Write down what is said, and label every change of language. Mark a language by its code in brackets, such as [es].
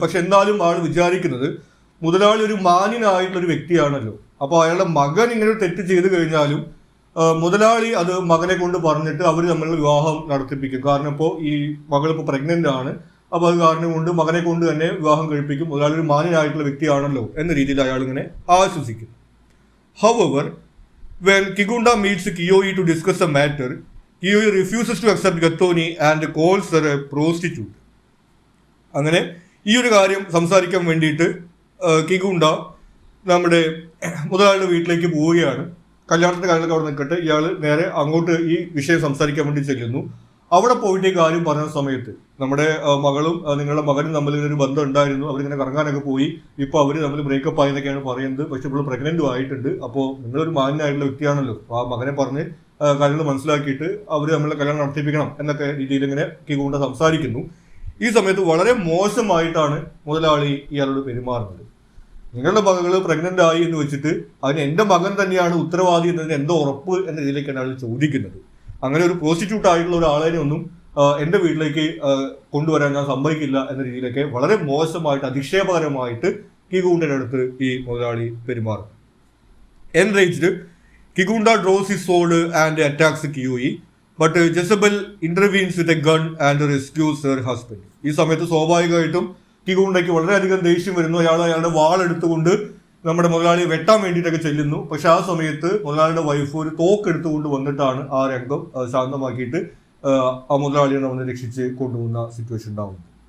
[ml] പക്ഷെ എന്നാലും ആൾ വിചാരിക്കുന്നത് മുതലാളി ഒരു മാന്യനായിട്ടുള്ള ഒരു വ്യക്തിയാണല്ലോ, അപ്പോൾ അയാളുടെ മകൻ ഇങ്ങനെ ഒരു തെറ്റ് ചെയ്ത് കഴിഞ്ഞാലും മുതലാളി അത് മകനെ കൊണ്ട് പറഞ്ഞിട്ട് അവർ തമ്മിലുള്ള വിവാഹം നടത്തിപ്പിക്കും. കാരണം ഇപ്പോൾ ഈ മകൾ ഇപ്പോൾ പ്രഗ്നന്റ് ആണ്, അപ്പോൾ അത് കാരണം കൊണ്ട് മകനെ കൊണ്ട് തന്നെ വിവാഹം കഴിപ്പിക്കും. മുതലാളി ഒരു മാന്യനായിട്ടുള്ള വ്യക്തിയാണല്ലോ എന്ന രീതിയിൽ അയാൾ ഇങ്ങനെ ആശ്വസിക്കും. [en] However, when Kigunda meets Kiyoyi to discuss the matter, Kiyoyi refuses to accept Gattoni and calls her a prostitute. [ml] അങ്ങനെ ഈ ഒരു കാര്യം സംസാരിക്കാൻ വേണ്ടിയിട്ട് കിഗുണ്ട നമ്മുടെ മുതലാളിയുടെ വീട്ടിലേക്ക് പോവുകയാണ്. കല്യാണത്തിന്റെ കാര്യങ്ങളൊക്കെ അവിടെ നിൽക്കട്ടെ, ഇയാൾ നേരെ അങ്ങോട്ട് ഈ വിഷയം സംസാരിക്കാൻ വേണ്ടി ചെല്ലുന്നു. അവിടെ പോയിട്ട് ഈ കാര്യം പറഞ്ഞ സമയത്ത് നമ്മുടെ മകളും നിങ്ങളുടെ മകനും തമ്മിൽ ഒരു ബന്ധം ഉണ്ടായിരുന്നു, അവരിങ്ങനെ കറങ്ങാനൊക്കെ പോയി, ഇപ്പോൾ അവർ തമ്മിൽ ബ്രേക്കപ്പ് ആയെന്നൊക്കെയാണ് പറയുന്നത്. പക്ഷെ ഇപ്പോൾ പ്രഗ്നന്റും ആയിട്ടുണ്ട്. അപ്പോൾ നിങ്ങളൊരു മാന്യനായിട്ടുള്ള വ്യക്തിയാണല്ലോ, ആ മകനെ പറഞ്ഞ് കാര്യങ്ങൾ മനസ്സിലാക്കിയിട്ട് അവർ തമ്മിലുള്ള കല്യാണം നടത്തിപ്പിക്കണം എന്നൊക്കെ രീതിയിൽ ഇങ്ങനെ കിഗുണ്ട സംസാരിക്കുന്നു. ഈ സമയത്ത് വളരെ മോശമായിട്ടാണ് മുതലാളി ഇയാളോട് പെരുമാറുന്നത്. നിങ്ങളുടെ മകൾ പ്രഗ്നന്റ് ആയി എന്ന് വെച്ചിട്ട് അതിന് എൻ്റെ മകൻ തന്നെയാണ് ഉത്തരവാദി എന്നതിന് എന്തോ ഉറപ്പ് എന്ന രീതിയിലേക്കാണ് അയാൾ ചോദിക്കുന്നത്. അങ്ങനെ ഒരു പ്രോസ്റ്റിറ്റ്യൂട്ട് ആയിട്ടുള്ള ഒരാളെ ഒന്നും എൻ്റെ വീട്ടിലേക്ക് കൊണ്ടുവരാൻ ഞാൻ സമ്മതിക്കില്ല എന്ന രീതിയിലൊക്കെ വളരെ മോശമായിട്ട് അധിക്ഷേപകരമായിട്ട് കിഗുണ്ടയുടെ അടുത്ത് ഈ മുതലാളി പെരുമാറും. [en] Enraged, Kigunda draws his sword and attacks Kiyui, but Jezebel intervenes with a gun and rescues her husband. [ml] ഈ സമയത്ത് സ്വാഭാവികമായിട്ടും കിഗുണ്ടയ്ക്ക് വളരെയധികം ദേഷ്യം വരുന്നു. അയാളുടെ വാളെടുത്തുകൊണ്ട് നമ്മുടെ മുതലാളിയെ വെട്ടാൻ വേണ്ടിയിട്ടൊക്കെ ചെല്ലുന്നു. പക്ഷെ ആ സമയത്ത് മുതലാളിയുടെ വൈഫ് ഒരു തോക്കെടുത്തുകൊണ്ട് വന്നിട്ടാണ് ആ രംഗം ശാന്തമാക്കിയിട്ട് ആ മുതലാളിയെ നമ്മൾ രക്ഷിച്ച് കൊണ്ടുപോകുന്ന സിറ്റുവേഷൻ ഉണ്ടാവുന്നത്.